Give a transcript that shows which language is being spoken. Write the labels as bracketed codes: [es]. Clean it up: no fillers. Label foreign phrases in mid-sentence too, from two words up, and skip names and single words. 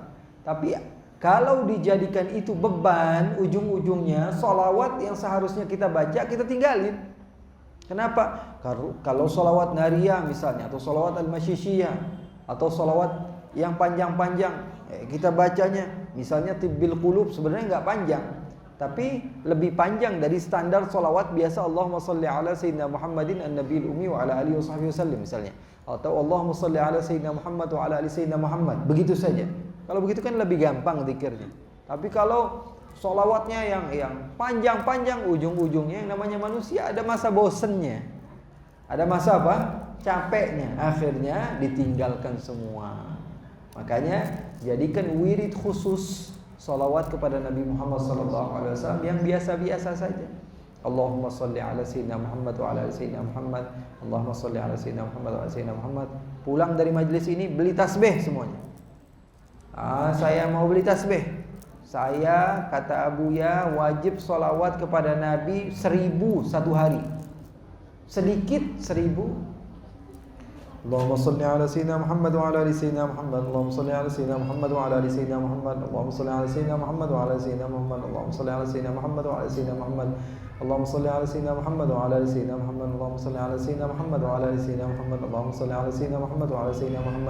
[id] Tapi kalau dijadikan itu beban, ujung-ujungnya solawat yang seharusnya kita baca kita tinggalin. Kenapa? Kalau solawat nariyah misalnya, atau solawat al-masyishiyah, atau solawat yang panjang-panjang, kita bacanya misalnya tibbil qulub, sebenarnya nggak panjang, tapi lebih panjang dari standar solawat biasa. [ar] اللهم صل على سيدنا محمد النبي الأمي وعلى آله وسلم [id] misalnya, atau [ar] اللهم صل على سيدنا محمد وعلى آل سيدنا محمد, [id] begitu saja. Kalau begitu kan lebih gampang zikirnya. Tapi kalau solawatnya yang panjang-panjang, ujung-ujungnya yang namanya manusia ada masa bosennya, ada masa apa? Capeknya, akhirnya ditinggalkan semua. Makanya jadikan wirid khusus salawat kepada Nabi Muhammad SAW yang biasa-biasa saja. [ar] اللهم صل على سيدنا محمد وعلى آل سيدنا محمد. اللهم صل على سيدنا محمد وعلى سيدنا محمد. [id] Pulang dari majelis ini beli tasbih semuanya. Saya mau beli tasbih. Saya, kata Abuya, wajib salawat kepada Nabi 1000 satu hari. Sedikit 1000. [ar] اللهم صل على سيدنا محمد وعلى آل سيدنا محمد. اللهم صل على سيدنا محمد وعلى آل سيدنا محمد. اللهم صل على سيدنا محمد وعلى آل سيدنا محمد. اللهم صل على سيدنا محمد وعلى آل سيدنا محمد. اللهم صل على سيدنا محمد وعلى آل سيدنا محمد. اللهم صل على سيدنا محمد وعلى آل سيدنا محمد. اللهم صل على سيدنا محمد وعلى سيدنا محمد.